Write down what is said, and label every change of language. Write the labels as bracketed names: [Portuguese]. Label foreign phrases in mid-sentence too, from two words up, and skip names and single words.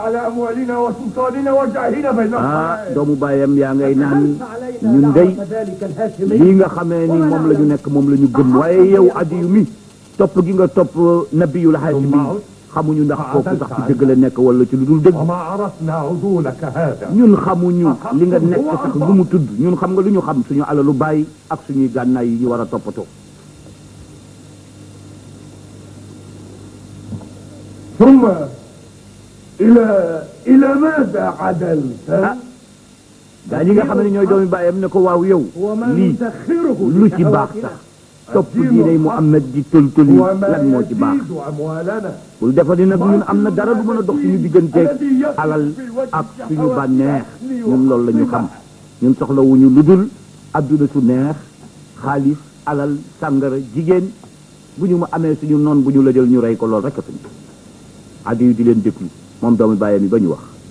[Wolof] doomu baayam yaa ngay naan ñun dey lii nga xamee ni moom la ñu nekk moom la ñu gëm waaye yow Adiyu mi topp gi nga topp [Arabic] النبي الهاشمي [Wolof] xamuñu ndax kooku sax ci dëgg la nekk wala ci lu dul dëgg ñun xamuñu li nga nekk sax lu mu tudd ñun xam nga lu ñu xam suñu alalu bàyyi ak suñuy gànnaay yi ñu war a toppatoo [Arabic] ثم إلى ماذا عدلت؟ [Wolof] gaa ñi nga xam ne ñooy doomi bàyyam ne ko waaw yow lii lu ci baax sax topp diine Muhammad di tël-tëli lan moo ci baax bul defa ni nag ñun am na dara du mën a dox suñu digganteeg alal ak suñu bànneex ñun loolu la ñu xam ñun soxlawuñu lu dul adduna su neex xaalis alal sàngara jigéen bu ñu ma amee suñu noon bu ñu la jël ñu rey ko loolu rek a suñu Adiyu di leen déglu moom doomi bàyyam yi ba ñu wax